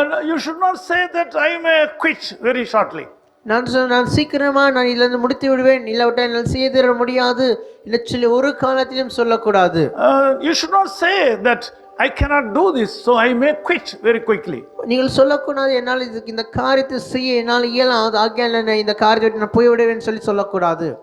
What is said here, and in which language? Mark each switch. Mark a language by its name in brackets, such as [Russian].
[English] You should not say that I may quit very shortly. [Tamil] நான் சீக்கிரமா நான் இதிலிருந்து முடித்து விடுவேன், இல்லாவிட்டால் என்னால் செய்ய முடியாது இல்லை சொல்லி ஒரு காலத்திலும் சொல்லக்கூடாது. [English] You should not say that I cannot do this, so I may quit very quickly. [Tamil] நீங்கள் சொல்லக்கூடாது என்னால் இந்த காரியத்தை செய்ய என்னால் இயலாது ஆகையால் இந்த காரியத்தை நான் போய்விடுவேன் சொல்லி சொல்லக்கூடாது.